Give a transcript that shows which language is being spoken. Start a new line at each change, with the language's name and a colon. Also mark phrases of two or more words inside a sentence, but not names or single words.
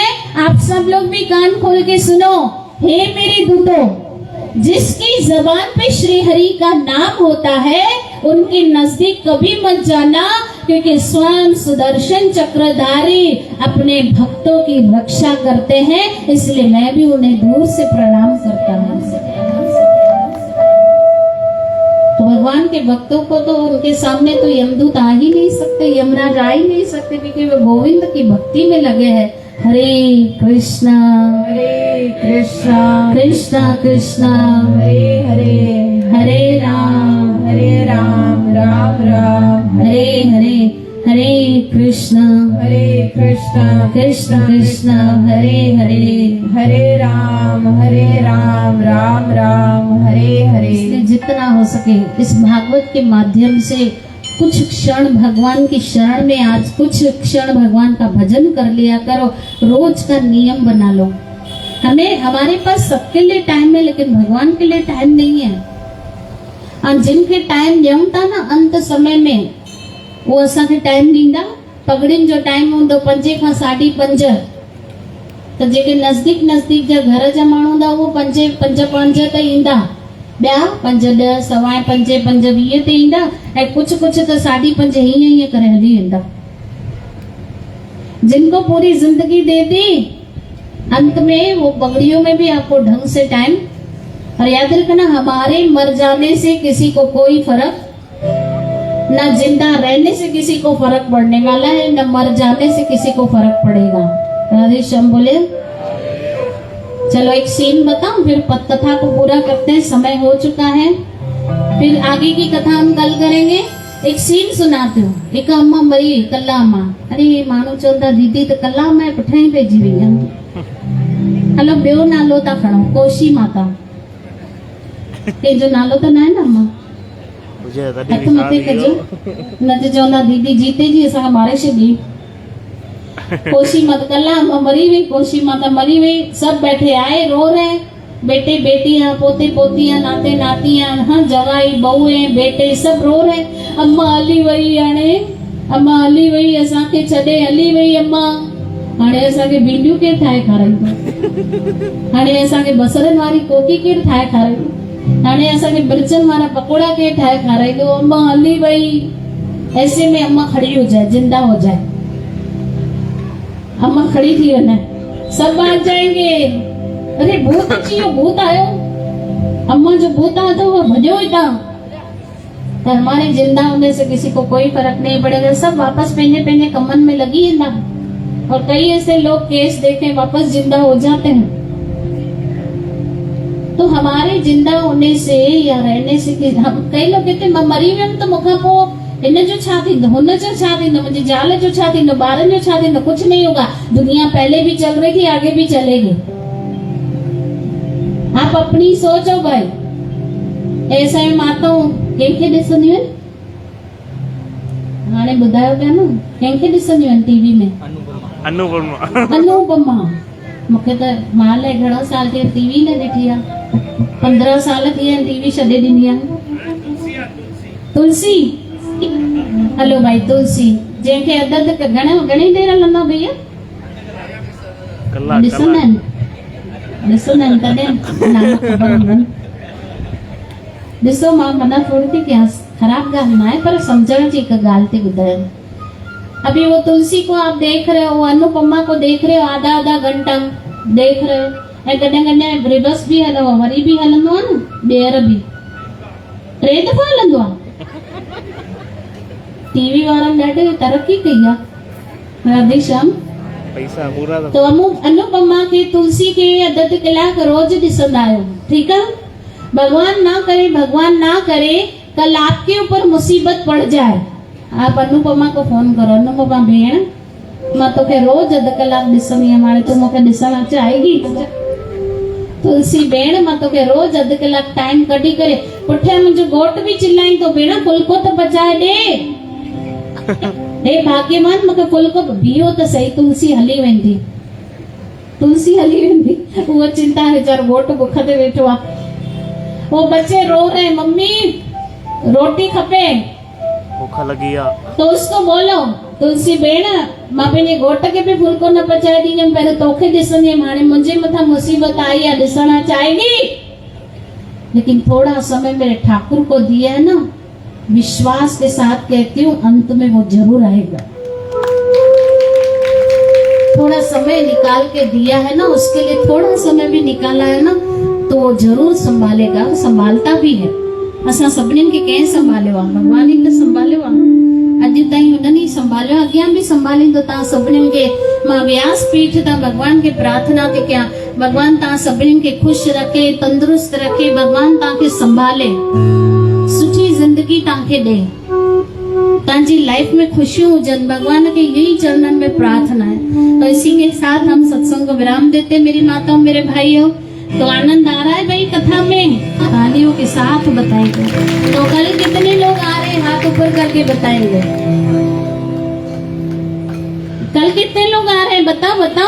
Hindi: आप सब लोग भी कान खोल के सुनो। हे मेरे दूतों, जिसकी जबान पे श्री हरि का नाम होता है उनके नजदीक कभी मत जाना, क्योंकि स्वयं सुदर्शन चक्रधारी अपने भक्तों की रक्षा करते हैं, इसलिए मैं भी उन्हें दूर से प्रणाम करता हूँ। तो भगवान के भक्तों को तो उनके सामने तो यमदूत आ ही नहीं सकते, यमराज आ ही नहीं सकते, क्योंकि वे गोविंद की भक्ति में लगे हैं। हरे कृष्णा कृष्णा कृष्णा हरे हरे हरे राम राम राम हरे हरे हरे कृष्णा कृष्ण कृष्ण हरे हरे। हरे राम राम राम हरे हरे। इसलिए जितना हो सके इस भागवत के माध्यम से कुछ क्षण भगवान की शरण में, आज कुछ क्षण भगवान का भजन कर लिया करो। रोज का नियम बना लो। हमारे पास सबके लिए टाइम है, लेकिन भगवान के लिए टाइम नहीं है। और जिनके
Sindhi: टाइम ॾियूं था
Hindi: ना अंत समय में,
Sindhi: वो असांखे टाइम ॾींदा। पगड़ियुनि जो टाइम हूंदो 5 खां 5:30। तो जेके नज़दीक जा घर जा माण्हू हूंदा उहो 5:05 ते ईंदा, ॿिया 5:10 सवाएं 5 5:20 ते ईंदा, ऐं कुछ त 5:30 हीअं करे हली वेंदा।
Hindi: जिनको पूरी जिंदगी दे दी, अंत में वो पगड़ियों में भी आपको ढंग से टाइम। और याद रखना, हमारे मर जाने से किसी को कोई फर्क, न जिंदा रहने से किसी को फर्क पड़ने वाला है, न मर जाने से किसी को फर्क पड़ेगा। राधे श्याम बोले। चलो एक सीन बताऊं, फिर कथा को पूरा करते हैं, समय हो चुका है। फिर आगे की कथा हम कल करेंगे। एक सीन सुनाती हूँ।
Sindhi: एक अम्मा मरी, कल्ला अम्मा। अरे माण्हू चवंदा दीदी त कल्ला अम्मा पुठियां ई पइजी वई आहे। हलो ॿियो नालो था खणो, कोशी माता। कंहिंजो नालो त न आहे न अम्मा? हथ मथे कजो, न त चवंदा दीदी जीते जी असांखे मारे छॾी। कोशी माता, कल्ला अम्मा मरी वई, कोशी माता मरी वई।
Hindi: सब बैठे आए, रो रहे, बेटे बेटियां, पोते पोतियां, नाते नातियां, हाँ जवाई बहुए बेटे सब रो रहे।
Sindhi: अम्मा हली वई, हाणे अम्मा हली वई, असांखे छॾे हली वई अम्मा। हाणे असांखे भिंडियूं केरु ठाहे खाराईंदो? हाणे असांखे बसरनि वारी कोकी केरु ठाहे खाराईंदो? हाणे असांखे मिर्चनि वारा पकोड़ा केरु ठाहे खाराईंदो? अम्मा हली वई।
Hindi: ऐसे में अम्मा खड़ी हो जाए, जिंदा हो जाए। अम्मा
Sindhi: खड़ी थी वञे,
Hindi: सब आ जाएंगे।
Sindhi: अरे भूत अची वियो, भूत आयो। अम्मा जो भूत
Hindi: आया था वो भजो ही था। तो हमारे जिंदा होने से किसी को कोई फर्क नहीं पड़ेगा, सब वापस पेने पेने कमन में लगी है ना। और कई ऐसे लोग केस देखे वापस जिंदा हो जाते हैं। तो हमारे जिंदा होने से या रहने से हम, कई लोग कहते
Sindhi: मरी वियमि तो मूंखां पोइ इन जो छा थींदो, हुन जो छा थींदो, मुंहिंजी ज़ाल जो छा थींदो, ॿारनि जो छा थींदो?
Hindi: कुछ नहीं होगा। दुनिया पहले भी चल रही थी, आगे भी चलेगी। आप अपनी सोचो भाई।
Sindhi: ऐसा माताऊं कंहिंखे ॾिसंदियूं आहिनि? हाणे ॿुधायो पिया न, कंहिंखे ॾिसंदियूं आहिनि टीवी में? अनुपमा। मूंखे त मां लाइ घणो साल थिया टीवी न ॾिठी आहे। 15 साल थी विया टीवी छॾे ॾिनी आहे। तुलसी, हलो भाई तुलसी, जंहिंखे अदद घणी देर हलंदो भैया? ॾिसंदा आहिनि तॾहिं नाम ख़बर हूंदनि। ॾिसो, मां मना थोड़ी थी कयां, ख़राब ॻाल्हि न आहे, पर सम्झण जी हिकु ॻाल्हि थी ॿुधायां।
Hindi: अभी वो तुलसी को आप देख रहे हो, वो अनुपमा को देख रहे हो, आधा घंटा देख रहे हो।
Sindhi: ऐं कॾहिं कॾहिं रिवर्स भी हलो, वरी भी हलंदो आहे न, ॿीहर भी 3 दफ़ा हलंदो आहे। टीवी वारनि ॾाढी तरक़ी कई आहे। राधे श्याम। पैसा पूरा
Hindi: तो अनुपमा के तुलसी के
Sindhi: अध कलाक रोज ॾिसंदा आहियो, ठीकु आहे।
Hindi: भगवान ना करे कल आपके ऊपर मुसीबत पड़ जाए। आप अनुपमा को फोन करो,
Sindhi: अनुपमा भेण मां तोखे रोज अध कलाक ॾिसंदी आहियां, हाणे तूं मूंखे ॾिसण अचाएगी? तुलसी भेण मां तोखे रोज अध कलाक टाइम कढी करे, पुठियां मुंहिंजो घोट बि चिल्लाई तो, भेण फुल्को त पचाए ॾे भाग्यवान मूंखे फुल्को, बीहो त सही, तुलसी हली वेंदी, उहा चिंता है, वीचारो घोट बुख ते वेठो आहे।
Hindi: वो बच्चे रो रहे, मम्मी
Sindhi: रोटी खपे,
Hindi: भूख लगी आ, तो उसको बोलो
Sindhi: तुलसी भेण मां पंहिंजे घोट खे बि फुल्को न पचाए ॾींदमि, पहिरियों तोखे ॾिसंदी हुयमि, हाणे मुंहिंजे मथां मुसीबत आई आहे, ॾिसण अचाएगी?
Hindi: लेकिन थोड़ा समय मेरे ठाकुर को दिया है ना, विश्वास के साथ कहती हूँ अंत में वो जरूर आएगा। थोड़ा समय निकाल के दिया है ना, उसके लिए थोड़ा समय भी निकाला है ना, तो वो जरूर संभालेगा, संभालता भी है।
Sindhi: असां सभिनीनि खे कंहिं संभालियो आहे? भगवान ई त संभालियो आहे। अॼु ताईं हुननि ई संभालियो, अॻियां बि संभालींदो। तव्हां सभिनीनि खे मां व्यास पीठ तां भगवान खे प्रार्थना थी कयां, भगवान तव्हां सभिनीनि खे ख़ुशि रखे, तंदुरुस्त रखे, भगवान तव्हांखे संभाले, सुठी जिंदगी तव्हांखे ॾे, तव्हांजी लाइफ में खुशियों हुजनि,
Hindi: भगवान के यही चरणन में प्रार्थना है। तो इसी के साथ हम सत्संग को विराम देते मेरी माताओं मेरे भाइयों। तो आनंद आ रहा है भाई कथा में, तालियों के साथ बताएंगे। तो कल कितने लोग आ रहे हैं, हाथ ऊपर करके बताएंगे। कल कितने लोग आ रहे हैं, बताओ।